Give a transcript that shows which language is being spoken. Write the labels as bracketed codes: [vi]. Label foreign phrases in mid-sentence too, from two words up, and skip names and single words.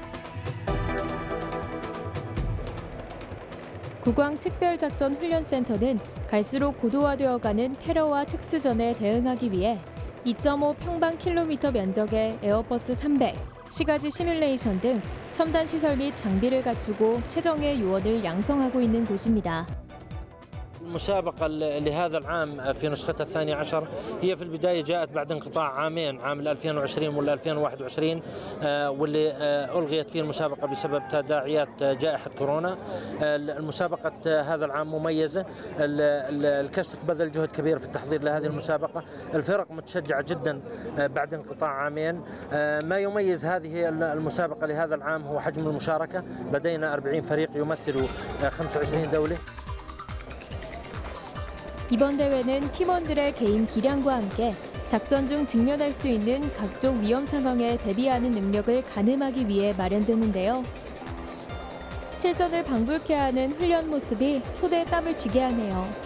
[ko] 국왕 특별작전 훈련센터는 갈수록 고도화되어가는 테러와 특수전에 대응하기 위해 2.5 평방킬로미터 면적의 에어버스 300, 시가지 시뮬레이션 등 첨단 시설 및 장비를 갖추고 최정예 요원을 양성하고 있는 곳입니다. [ar] المسابقة لهذا العام في نسختها الثانية عشر هي في البداية جاءت بعد انقطاع عامين عام 2020 ولا 2021 واللي ألغيت فيه المسابقة بسبب تداعيات جائحة كورونا. المسابقة هذا العام مميزة، الكستك بذل جهد كبير في التحضير لهذه المسابقة، الفرق متشجعة جدا بعد انقطاع عامين. ما يميز هذه المسابقة لهذا العام هو حجم المشاركة، لدينا 40 فريق يمثلوا 25 دولة. [ko] 이번 대회는 팀원들의 개인 기량과 함께 작전 중 직면할 수 있는 각종 위험 상황에 대비하는 능력을 가늠하기 위해 마련됐는데요. 실전을 방불케 하는 훈련 모습이 손에 땀을 쥐게 하네요.